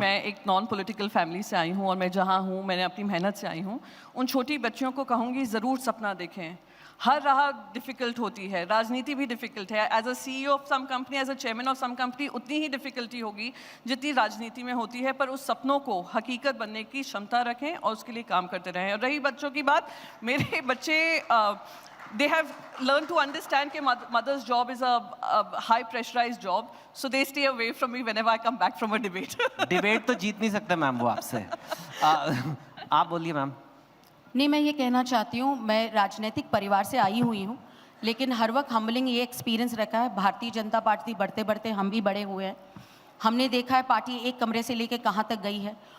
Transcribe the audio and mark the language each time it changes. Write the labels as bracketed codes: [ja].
[hi] मैं एक non political family से आई हूँ और मैं जहाँ हूँ मैंने अपनी मेहनत से आई हूँ। उन छोटी बच्चियों को कहूँगी ज़रूर सपना देखें। हर राह डिफ़िकल्ट होती है, राजनीति भी डिफ़िकल्ट है। [en] as a CEO of some company, [hi] as a chairman of some company उतनी ही डिफ़िकल्टी होगी जितनी राजनीति में होती है, पर उस सपनों को हकीकत बनने की क्षमता रखें और उसके लिए काम करते रहें। और रही बच्चों की बात, मेरे बच्चे [en] they have learned to understand that mother's job is a high pressurized job, so they stay away from me whenever I come back from a debate. [hi] Debate तो जीत नहीं सकते मैम वो आपसे। आप बोलिए मैम। नहीं, मैं ये कहना चाहती हूँ, मैं राजनीतिक परिवार से आई हुई हूँ, लेकिन हर वक्त हम्बलिंग ये एक्सपीरियंस रखा है। भारतीय जनता पार्टी बढ़ते बढ़ते हम भी बड़े हुए हैं। हमने देखा है पार्टी एक कमरे से लेके कहाँ तक गई है।